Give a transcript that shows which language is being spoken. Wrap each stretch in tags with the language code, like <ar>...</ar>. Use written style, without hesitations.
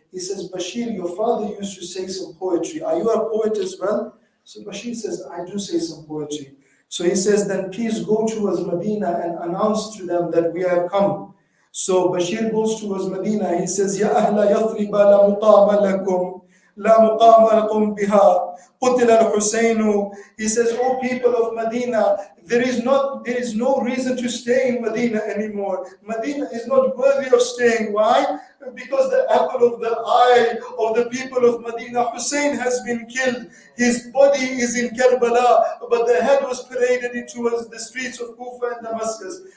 <en>He says, "Bashir, your father used to say some poetry. Are you a poet as well?" So Bashir says, "I do say some poetry." So he says, "Then please go towards Medina and announce to them that we have come." So Bashir goes towards Medina. He says,</en> <ar>"Ya ahla yathriba la muqama lakum. لا مقام لكم بها قتل الحسين."</ar> <en>He says, "Oh people of Medina, there is no reason to stay in Medina anymore. Medina is not worthy of staying." Why? Because the apple of the eye of the people of Medina, Hussein, has been killed. His body is in Karbala, but the head was paraded towards the streets of Kufa and Damascus.</en>